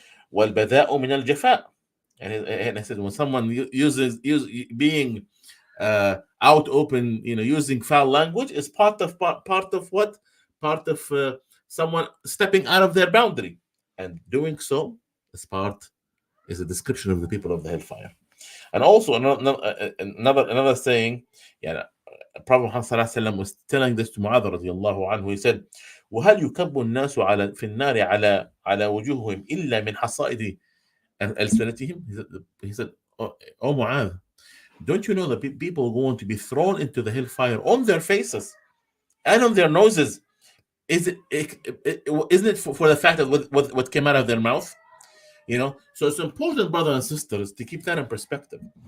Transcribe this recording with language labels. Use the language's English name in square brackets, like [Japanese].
[Arabic] Wal-bada'u min al-jafa. [English] And I said, when someone being out open, using foul language, is part of what? Part of someone stepping out of their boundary, and doing so is a description of the people of the hellfire. And also another saying, Prophet Muhammad sallallahu alaihi wasallam was telling this to Mu'adh radiallahu anhu. He said, [Arabic] وهل يكب الناس على في النار على وجوههم إلا من حصائد ألسنتهم? [English] He said, oh Mu'adh, don't you know that people are going to be thrown into the hellfire on their faces and on their noses? Isn't it for the fact of what came out of their mouth? You know, so it's important, brothers and sisters, to keep that in perspective.